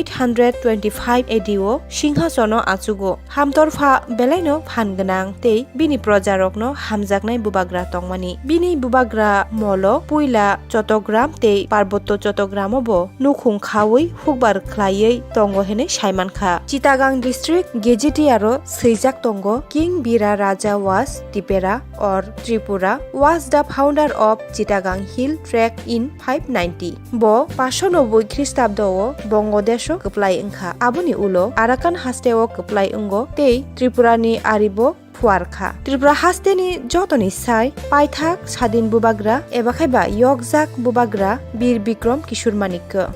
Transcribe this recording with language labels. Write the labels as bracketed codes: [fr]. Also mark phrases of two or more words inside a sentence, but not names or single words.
[brx] 825 एडिओ सिंहासनो आचुगो हामतरफा बेलायनो फानगोनां तै बिनि प्रजारकनो हामजागनाय बुबाग्रा तंमानि बिनि बुबाग्रा मलो पुइला चटग्राम तै पार्बत्य चटग्रामबो नुखुं खावै हुकबार खलायै तंगो हेने साइमानखा चिटागां [en] district gazetteer [brx] सैजाक तंगो किंग बीरा राजा [en] was Tipera or Tripura was the founder of Chittagong Hill Trek in 590 [brx] bo 590 ख्रीष्टाब्दो बंगदेशो कप्लाय ओंखा आबोनि उलो आराकान हास्तेओ कप्लाय ओंगो तै त्रिपुरानि आरिबो फुआरखा त्रिपुरा हास्तेनि जतनि साइ पाइथाक सादिन बुबाग्रा एबा खायबा यगजाक बुबाग्रा बीर बिक्रम किशोर मानिक